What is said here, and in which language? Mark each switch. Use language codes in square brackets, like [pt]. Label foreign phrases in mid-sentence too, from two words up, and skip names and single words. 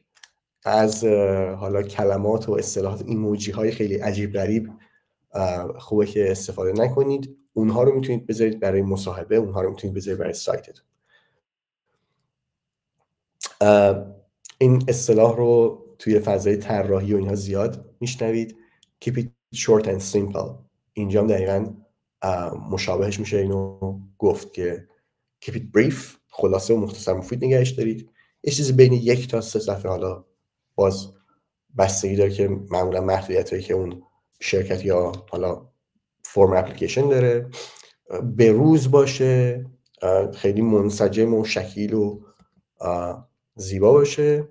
[fa] از حالا کلمات و اصطلاحات ایموجی های خیلی عجیب غریب خوبه که استفاده نکنید. اونها رو میتونید بذارید برای مصاحبه، اونها رو میتونید بذارید برای سایتتون. این اصطلاح رو توی فضای طراحی و اینها زیاد میشنوید. [en] Keep it short and simple. [fa] اینجا هم دقیقاً مشابهش میشه اینو گفت که [en] keep it brief، [fa] خلاصه و مختصر مفید نگهش دارید. یه چیزی بین 1 تا 3 صفحه، حالا باز بستگی داره که معمولا محدودیتایی که اون شرکت یا حالا فرم اپلیکیشن داره. به روز باشه، خیلی منسجم و شکیل و زیبا باشه.